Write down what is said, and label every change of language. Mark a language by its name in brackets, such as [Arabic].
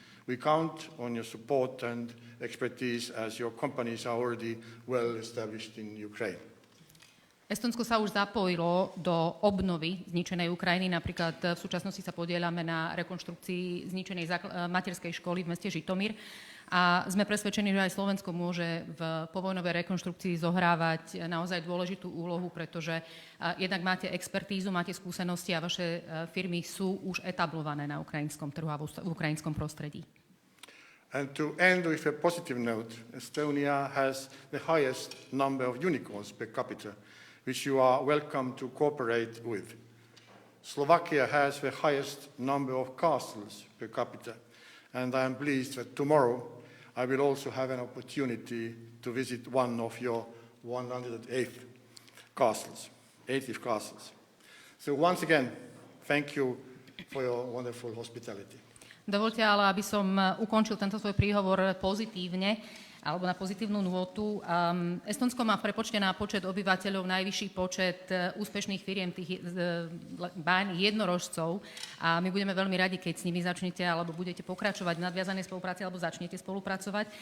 [English] We count on your support and expertise as your companies are already well established in Ukraine. [Slovak] Estonsko sa už zapojilo do obnovy zničenej Ukrajiny. Napríklad v súčasnosti sa podieľame na rekonštrukcii zničenej materskej školy v meste Žitomír. A sme presvedčení, že aj Slovensko môže v povojnovej rekonštrukcii zohrávať naozaj dôležitú úlohu, pretože jednak máte expertízu, máte skúsenosti a vaše firmy sú už etablované na ukrajinskom trhu a v ukrajinskom prostredí. [English] And to end with a positive note, Estonia has the highest number of unicorns per capita, which you are welcome to cooperate with. Slovakia has the highest number of castles per capita, and I am pleased that tomorrow I will also have an opportunity to visit one of your 108th castles, 80 castles. So once again, thank you for your wonderful hospitality. [Slovak] Dovoľte ale, aby som ukončil tento svoj príhovor pozitívne, alebo na pozitívnu nôtu. Estonsko má v prepočte na počet obyvateľov najvyšší počet úspešných firiem, tých jednorožcov. A my budeme veľmi radi, keď s nimi začnete, alebo budete pokračovať v nadviazanej spolupráci, alebo začnete spolupracovať.